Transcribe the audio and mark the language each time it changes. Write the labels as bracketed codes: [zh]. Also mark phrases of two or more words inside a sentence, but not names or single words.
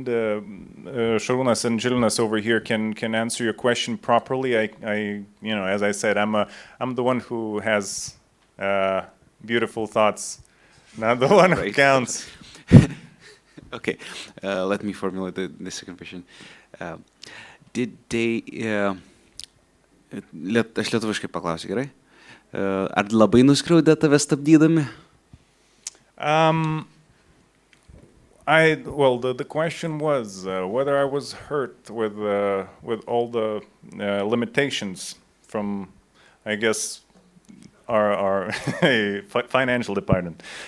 [en] Šarūnas and Žilvinas over here can answer your question properly. You know, as I said, I'm the one who has beautiful thoughts, not the one who Right. counts. Okay, let me formulate the second question. Did they... [lt] Aš lietuviškai paklausiu, gerai? Ar labai nuskriaudė tave stabdydami? [en] Well, the question was whether I was hurt with all the limitations from, I guess, our financial department.